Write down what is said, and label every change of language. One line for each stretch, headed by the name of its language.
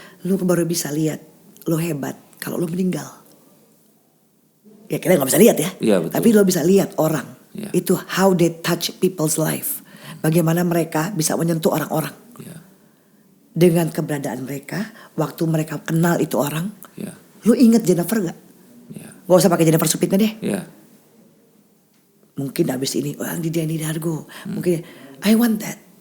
Indonesian: Lu baru bisa lihat lo hebat kalau lo meninggal. Ya kita gak bisa lihat ya. Iya, betul. Tapi lo bisa lihat orang. Ya.
English: Itu how they touch people's life.
Indonesian: Bagaimana mereka bisa menyentuh orang-orang. Ya. Dengan keberadaan mereka. Waktu mereka kenal itu orang. Ya. Lo inget Jennifer gak? Ya. Gak usah pakai Jennifer Supitna deh. Ya. Mungkin abis ini di Denny Dargo, mungkin
English: I want that.